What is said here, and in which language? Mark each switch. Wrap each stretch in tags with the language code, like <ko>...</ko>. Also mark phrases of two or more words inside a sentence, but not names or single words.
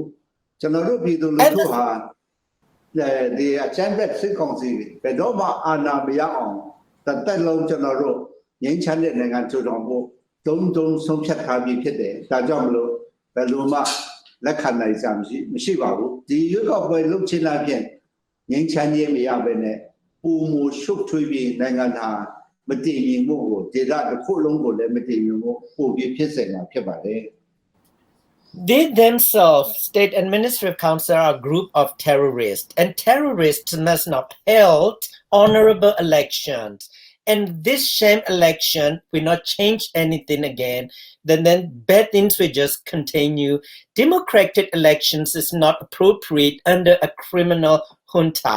<my>ကျွန်တော်တို့ပြည်သူလူထုဟာဒီအချမ်းဘက်စစ်ကောင်စီဘယ်တော့မှအာဏာမရအောင်တက်လုံးကျွန်တော်တို့ငြိမ်းချမ်းတဲ့နိုင်ငံထူထောင်ဖို့တုံးဆုံးဖြတ်ထားပြီးဖြစ်တယ်ဒါကြောင့်မလို့ဘယ်လိုမှလက်ခံနိုင်စရာမရှိပါဘူးဒီရုပ်ောက်ပွဲလုပ်ချင်တာဖြင့်ငြိမ်းချမ်းရေးမရဘဲနဲ့ပုံမရှုပ်ထွေးပြီးနိုင်ငံဟာမတည်ငြိမ်မှုကိုဒေသတစ်ခုလုံးကိုလည်းမတည်ငြိမ်မှုပို့ပြီးဖြစ်စေမှာဖြစ်ပါတယ်</my> <en>They themselves, State Administrative Council, are a group of terrorists, and terrorists must not held honorable elections. And this sham election will not change anything again. Then bad things will just continue. Democratic elections is not appropriate under a criminal junta.</en>